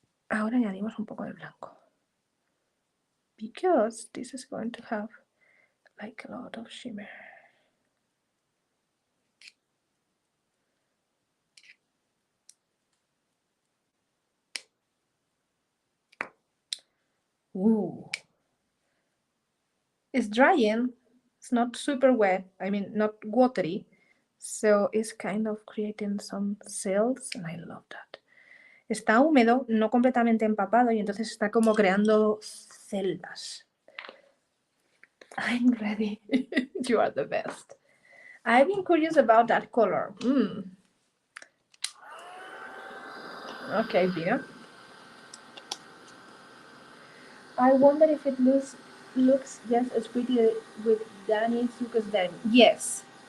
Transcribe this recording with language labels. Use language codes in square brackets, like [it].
[es] Ahora añadimos un poco de blanco. [en] Because this is going to have like a lot of shimmer. Ooh. It's drying. It's not super wet. I mean, not watery. So it's kind of creating some cells and I love that. [es] Está húmedo, no completamente empapado y entonces está como creando celdas. [en] I'm ready. You are the best. I've been curious about that color. Okay, dear. I wonder if it looks just as pretty with Danny Zuka's denim. Yes.